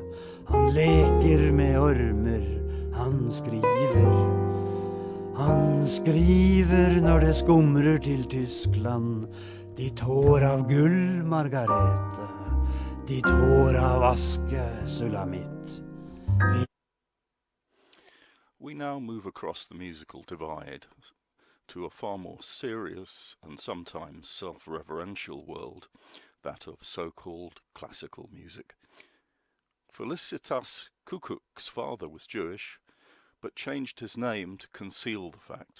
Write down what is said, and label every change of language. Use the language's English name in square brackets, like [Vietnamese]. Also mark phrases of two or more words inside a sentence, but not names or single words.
[Norwegian] Han leker med ormer. Han skriver når det skumrer til Tyskland. Ditt hår av gull, Margarete. Ditt hår av aske, Sulamitt. [English] We now move across the musical divide to a far more serious and sometimes self-reverential world, that of so-called classical music. Felicitas Kukuk's father was Jewish, but changed his name to conceal the fact.